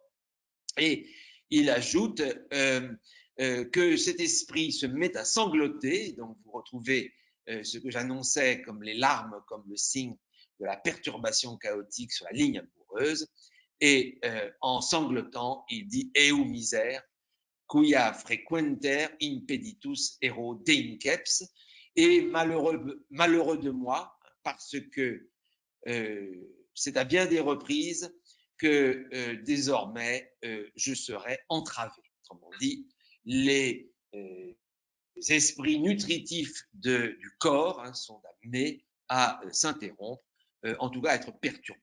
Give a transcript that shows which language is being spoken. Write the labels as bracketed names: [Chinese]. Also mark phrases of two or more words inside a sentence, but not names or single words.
[French] Et il ajoute que cet esprit se met à sangloter, donc vous retrouvez ce que j'annonçais comme les larmes, comme le signe de la perturbation chaotique sur la ligne amoureuse, et en sanglotant, il dit « [Latin] Eu misère, quia frequenter impeditus ero deinceps [French] » et malheureux de moi, parce que c'est à bien des reprises que désormais je serai entravé. Autrement dit, les esprits nutritifs du corps sont amenés à s'interrompre, en tout cas à être perturbés.